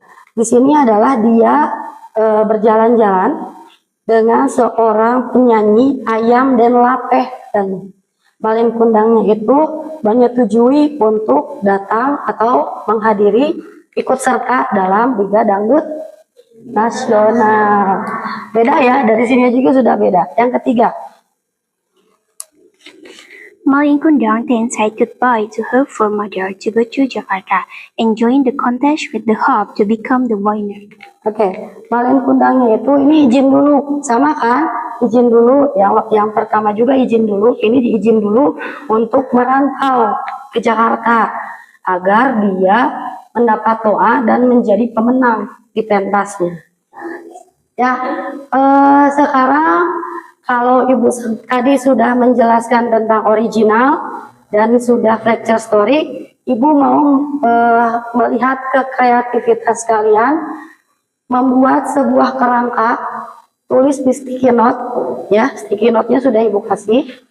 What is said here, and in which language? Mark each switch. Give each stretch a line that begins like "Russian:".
Indonesian: Di sini adalah dia berjalan-jalan dengan seorang penyanyi ayam dan lapeh, dan Malin Kundangnya itu menyetujui untuk datang atau menghadiri ikut serta dalam Liga Dangdut Nasional. Beda ya, dari sini juga sudah beda. Yang ketiga,
English: Malin Kundang then said goodbye to her mother to go to Jakarta and join the contest with the hope to become the winner.
Indonesian: Oke, Malin Kundangnya itu ini izin dulu, sama kan? Izin dulu, yang pertama juga izin dulu, ini diizin dulu untuk merantau ke Jakarta agar dia mendapat doa dan menjadi pemenang di pentasnya. Ya, sekarang kalau ibu tadi sudah menjelaskan tentang original dan sudah fracture story, ibu mau melihat ke kreativitas kalian, membuat sebuah kerangka, tulis di sticky note, ya, sticky note-nya sudah ibu kasih.